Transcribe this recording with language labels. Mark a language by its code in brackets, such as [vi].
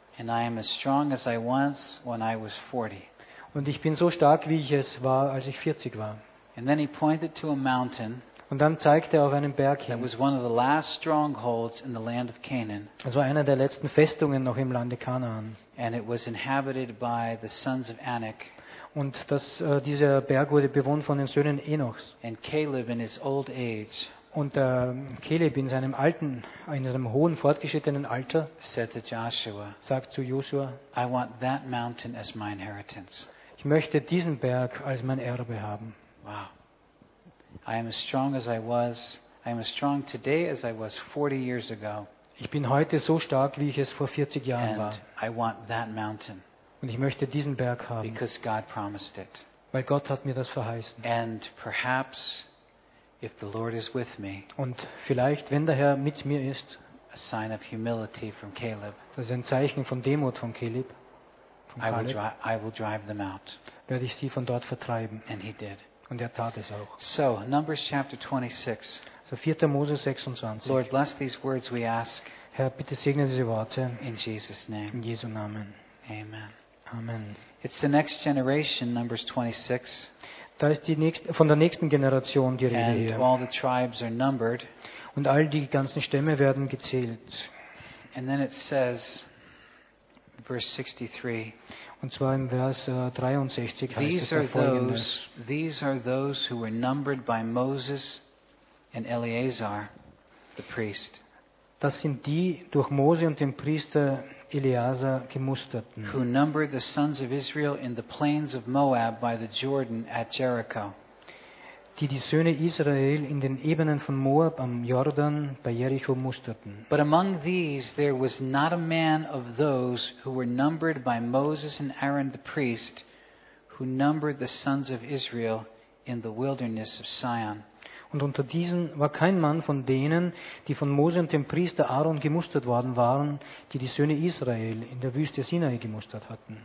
[en] And I am as strong as I was when I was 40. [de] Und ich bin so stark, wie ich es war, als ich 40 war. [en] And then he pointed to a mountain. [de] Und dann zeigte er auf einen Berg hin. [en] That was one of the last strongholds in the land of Canaan. [de] Das war eine der letzten Festungen noch im Lande Kanaan. [en] And it was inhabited by the sons of Anak. [de] Und dieser Berg wurde bewohnt von den Söhnen Enochs. [en] And Caleb in his old age. [de] Und Caleb in seinem alten, in seinem hohen, fortgeschrittenen Alter sagt zu Joshua, ich möchte diesen Berg als mein Erbe haben. [en] Wow. I am as strong as I was. I am as strong today as I was 40 years ago. [de] Ich bin heute so stark, wie ich es vor 40 Jahren war. [en] I want that mountain. [de] Und ich möchte diesen Berg haben. [en] Because God promised it. [de] Weil Gott hat mir das verheißen. [en] And perhaps if the Lord is with me, [de] und vielleicht, wenn der Herr mit mir ist, [en] a sign of humility from Caleb, [de] das ist ein Zeichen von Demut von Caleb, [en] I will drive them out. [de] Werde ich sie von dort vertreiben. [en] And he did. [de] Und tat es auch. [en] So, Numbers chapter 26. [de] So, 4. Mose 26. [en] Lord, bless these words we ask. [de] Herr, bitte segne diese Worte. [en] In Jesus' name. [de] In Jesu Namen. [en] Amen. [de] Amen. [en] It's the next generation, Numbers 26. [de] Da ist von der nächsten Generation die Rede hier. [en] All the tribes are numbered. [de] Und all die ganzen Stämme werden gezählt. [en] And then it says, verse 63. [de] Und zwar im Vers 63 heißt es folgendes: [en] These are those who were numbered by Moses and Eleazar, the priest. [de] Das sind die durch Mose und den Priester Eleazar gemusterten. [en] Who numbered the sons of Israel in the plains of Moab by the Jordan at Jericho. [de] Die Söhne Israel in den Ebenen von Moab am Jordan bei Jericho musterten. [en] But among these there was not a man of those who were numbered by Moses and Aaron the priest, who numbered the sons of Israel in the wilderness of Sinai. [de] Und unter diesen war kein Mann von denen, die von Mose und dem Priester Aaron gemustert worden waren, die Söhne Israel in der Wüste Sinai gemustert hatten.